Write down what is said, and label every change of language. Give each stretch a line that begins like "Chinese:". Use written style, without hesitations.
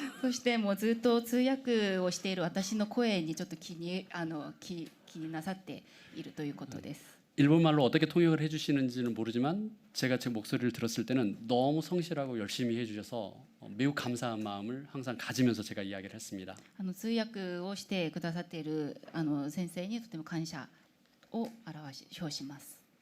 Japanese: そしてもうずっと通訳をしている私の声にちょっと気になさっているということです。
Korean: 일본말로 어떻게 통역을 해주시는지는 모르지만 제가 제 목소리를 들었을 때는 너무 성실하고 열심히 해주셔서 매우 감사한 마음을 항상 가지면서 제가 이야기를 했습니다.
Japanese: 通訳をしてくださっている先生にとても感謝を表します。